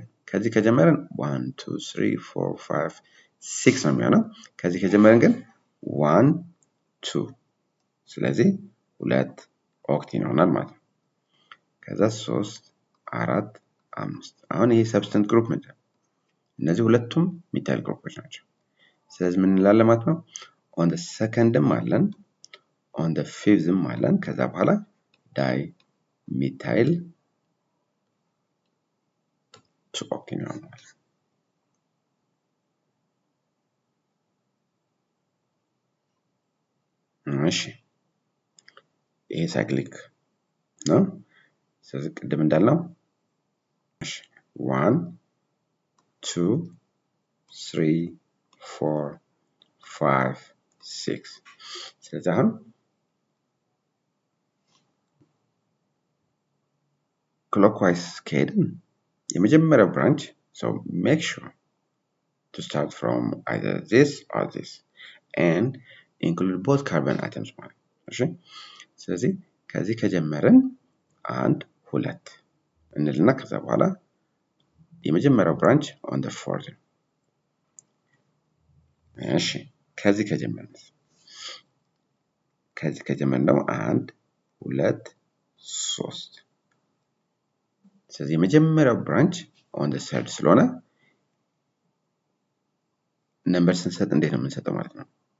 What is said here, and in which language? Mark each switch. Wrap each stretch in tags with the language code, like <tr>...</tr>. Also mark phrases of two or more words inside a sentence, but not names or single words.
<am>ከዚህ ከጀመረን 1 2 3 4 5 6 ነው የሚሆነው። ከዚህ ከጀመረን ግን 1 2 ስለዚህ 2 ኦክቴን ይሆናል ማለት ነው። ከዛ 3 4 5 አሁን ይሄ ሰብስተንት ግሩፕ ምንድን ነው? እነዚህ ሁለቱም ሚታይል ግሩፖች ናቸው። ስለዚህ ምን እንላለን ማለት ነው?</am> <en>on the second</en> <am>ም አለን</am> <en>on the fifth</en> <am>ም አለን ከዛ በኋላ</am> <en>di methyl to octane</en> <am>ይሆናል። እሺ ይሄ ሳይክሊክ ነው። ስለዚህ ቅድም እንዳልነው 1 2 3 4 5 6 ስለዚህ አሁን clockwise ከሄድን የመጀመሪያው</am> <en>ብራንች so make sure to start from either this or this and include both carbon atoms</en> <am>ማለት ነው። እሺ ስለዚህ ከዚህ ከጀመርን 1 2 እንልና ከዛ በኋላ የመጀመሪያው ብራንች</am> <en>on the fourth</en> <am>ነው። እሺ ከዚህ ከጀመርን ደግሞ 1 2 3 ስለዚህ የመጀመሪያው ብራንች</am> <en>on the third</en> <am>ስለሆነ ነምበር ስንሰጥ እንዴት ነው የምንሰጠው ማለት ነው?</am>